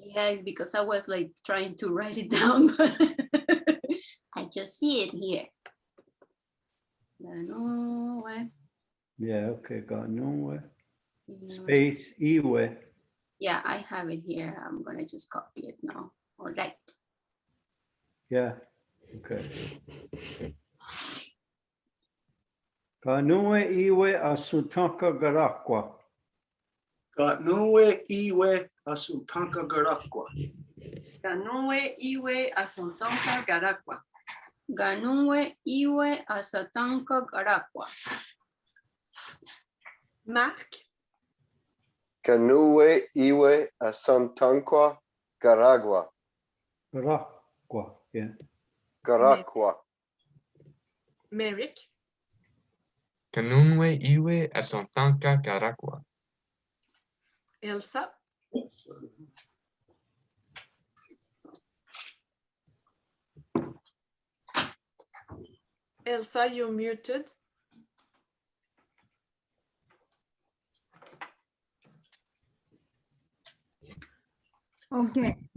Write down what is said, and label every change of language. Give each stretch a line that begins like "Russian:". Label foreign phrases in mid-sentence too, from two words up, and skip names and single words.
English: Yeah, it's because I was like trying to write it down, but I just see it here. Yeah, okay, Kanue. Space Iwe. Yeah, I have it here. I'm gonna just copy it now. All right. Yeah, okay.
Mohawk: Kanue Iwe Asutaka Garakwa. Kanue Iwe Asutanka Garakwa. Ganue iwe asantonka garakwa. Ganue iwe asatanka garakwa. Marc, Kanue iwe asantankwa garagwa. Garakwa, yeah. Garakwa. Merrick, Kanunwe iwe asantanka garakwa.
English: Elsa, Elsa, you're muted. Okay.